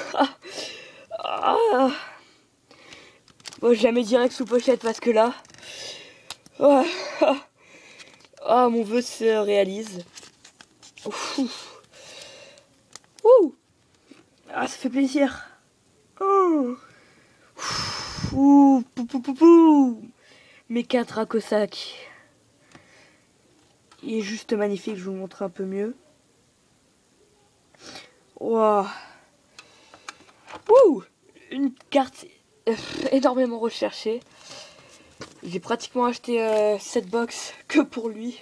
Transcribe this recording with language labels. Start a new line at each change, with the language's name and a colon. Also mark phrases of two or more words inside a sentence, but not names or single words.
French: Bon, je la mets direct sous pochette parce que là... Ah, mon vœu se réalise. Ouh. Ah, ça fait plaisir. Oh. Ouh, pou, pou, pou, pou. Mecha Dracosac. Il est juste magnifique, je vous montre un peu mieux. Wow. Ouh, une carte énormément recherchée. J'ai pratiquement acheté cette box que pour lui.